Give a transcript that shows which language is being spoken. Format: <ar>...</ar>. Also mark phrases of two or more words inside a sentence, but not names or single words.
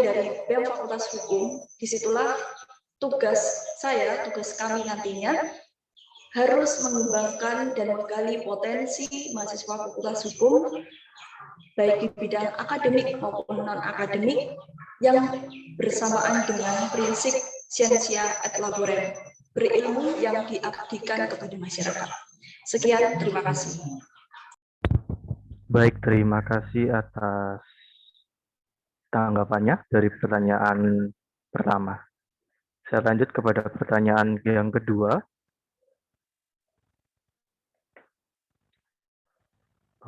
<id>dari BEM Fakultas Hukum, disitulah tugas saya, tugas kami nantinya, harus mengembangkan dan menggali potensi mahasiswa Fakultas Hukum, baik di bidang akademik maupun non-akademik, yang bersamaan dengan prinsip</id> <la>scientia et laborem,</la> <id>berilmu yang diabdikan kepada masyarakat. Sekian, terima kasih. Baik, terima kasih atas tanggapannya dari pertanyaan pertama. Saya lanjut kepada pertanyaan yang kedua.</id>